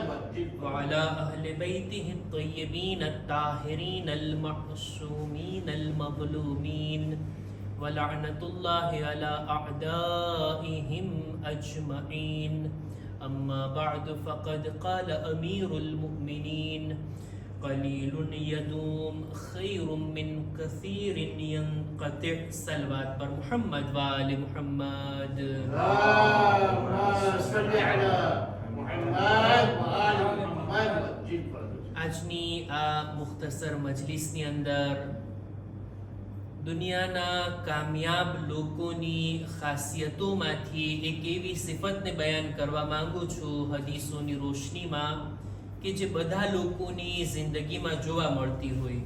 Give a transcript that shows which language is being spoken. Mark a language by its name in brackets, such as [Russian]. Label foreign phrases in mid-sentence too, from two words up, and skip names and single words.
[Arabic] وعلى أهل بيته الطيبين الطاهرين المعصومين المظلومين ولعنة الله على أعدائهم أجمعين أما بعد فقد قال أمير المؤمنين قليل يدوم خير من كثير ينقطع صلوات بر محمد وآل محمد اللهم صل على محمد وآل محمد [Gujarati] આજની આ મુખ્તસર મજલિસની અંદર દુનિયાના કામયાબ લોકોની ખાસિયતોમાંથી એક એવી સિફતને બયાન કરવા માંગુ છું હદીસોની રોશનીમાં કે જે બધા લોકોની જિંદગીમાં જોવા મળતી હોય.